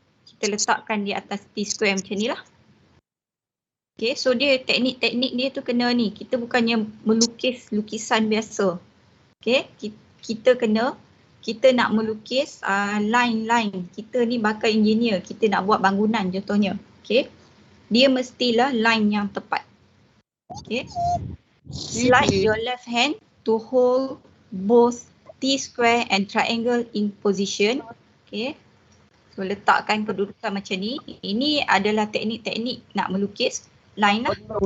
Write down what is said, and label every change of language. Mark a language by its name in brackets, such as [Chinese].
[Malay] Kita letakkan di atas T-square macam ni lah. Okay, so dia teknik-teknik dia tu kena ni. Kita bukannya melukis lukisan biasa. Okay, kita nak melukis line-line. Kita ni bakal engineer. Kita nak buat bangunan contohnya. Okay. Dia mestilah line yang tepat. Okay. [English] Slide your left hand to hold both T-square and triangle in position. Okay. [Malay] So letakkan kedudukan macam ni. Ini adalah teknik-teknik nak melukis line lah.